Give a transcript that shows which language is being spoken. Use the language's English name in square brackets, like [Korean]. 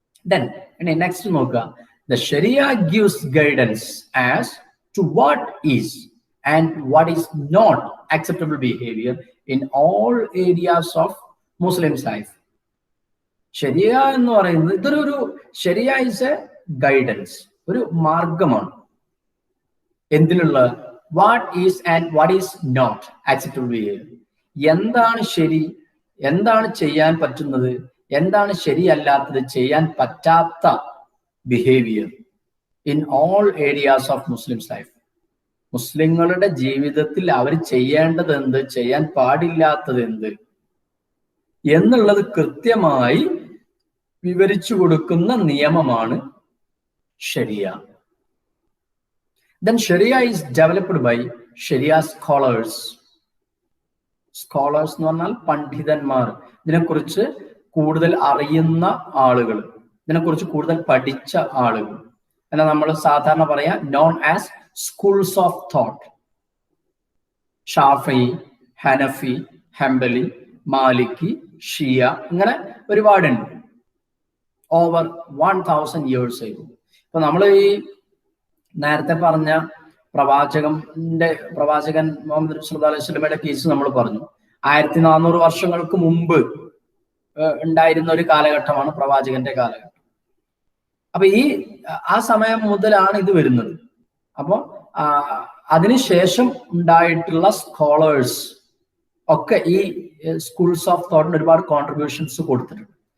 [English] Then next നോക്കുക, the Sharia gives guidance as to what is and what is not acceptable behavior in all areas of Muslims life. [Malayalam] ശരിയ എന്ന് പറയുന്നത് ഇതൊരു ശരിയ [English] is a guidance, [Malayalam] ഒരു മാർഗമാണ്. എന്തിനുള്ള? [English] What is and what is not acceptable behavior. [Malayalam] എന്താണ് ശരി, എന്താണ് ചെയ്യാൻ പറ്റുന്നത്, എന്താണ് ശരിയല്ലാത്തത്, ചെയ്യാൻ പറ്റാത്ത [English] Behaviour in all areas of Muslims life. [Malayalam] മുസ്ലിങ്ങളുടെ ജീവിതത്തിൽ അവർ ചെയ്യേണ്ടത് എന്ത്, ചെയ്യാൻ പാടില്ലാത്തത് എന്ത് എന്നുള്ളത് കൃത്യമായി വിവരിച്ചു കൊടുക്കുന്ന നിയമമാണ് ശരിയ. [English] Then Sharia is developed by Sharia scholars. [Malayalam] Scholars എന്ന് പറഞ്ഞാൽ പണ്ഡിതന്മാർ, ഇതിനെക്കുറിച്ച് കൂടുതൽ അറിയുന്ന ആളുകൾ, ഇതിനെക്കുറിച്ച് കൂടുതൽ പഠിച്ച ആളുകൾ. എന്നാൽ നമ്മൾ സാധാരണ പറയാ [English] Known as schools of thought. [Malayalam] Shafi, Hanafi, Hanbali, Maliki, ഷിയ, ഇങ്ങനെ ഒരുപാടുണ്ട്. [English] Over 1000 years ago. [Malayalam] ഇപ്പൊ നമ്മൾ ഈ നേരത്തെ പറഞ്ഞ പ്രവാചകൻ മുഹമ്മദ് സല്ലല്ലാഹു അലൈഹി വസല്ലമയുടെ കേസ് നമ്മൾ പറഞ്ഞു. 1400 വർഷങ്ങൾക്ക് മുമ്പ് ഉണ്ടായിരുന്ന ഒരു കാലഘട്ടമാണ് പ്രവാചകന്റെ കാലഘട്ടം. അപ്പൊ ആ സമയം മുതലാണ് ഇത് വരുന്നത്. അപ്പൊ അതിനുശേഷം ഉണ്ടായിട്ടുള്ള സ്കോളേഴ്സ് ഒക്കെ ഈ സ്കൂൾസ് ഓഫ് തോട്ടിന് ഒരുപാട് കോൺട്രിബ്യൂഷൻസ് കൊടുത്തിട്ടുണ്ട്.